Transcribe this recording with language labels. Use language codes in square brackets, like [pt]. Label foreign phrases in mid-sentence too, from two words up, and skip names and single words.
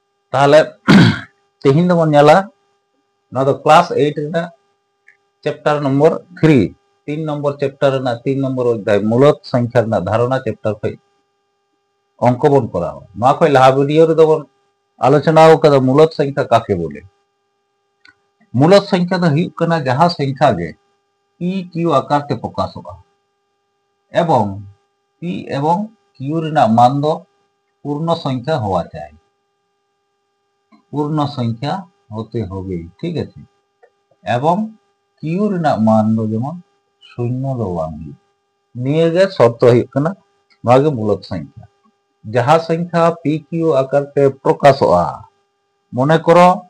[sat] ताहले तेहिन दो बन जाला ना तो क्लास 8 रेना [en] chapter number [sat] 3 3 नंबर चैप्टर रेना 3 नंबर [hi] अध्याय मूलत संख्या [sat] रेना धारणा चैप्टर खै अंक बन कराओ मा खै लाहा वीडियो रे दो बन आलोचना कदा [hi] मूलत संख्या [sat] काके बोले [hi] मूलत संख्या [sat] दो हुयुग कना जहां संख्या गे पी क्यू आकार ते प्रकाशोगा एवं पी एवं क्यू रेना मान दो [hi] पूर्ण संख्या होवा चाहिए पूर्ण संख्या होते होगे ठीक है [sat] एवं क्यू रेना मान दो जेमन शून्य दो बांग निये गे शर्त हुयुग कना भागे [hi] मूलत संख्या [sat] जहां संख्या पी क्यू आकार ते प्रकाशोगा मने करो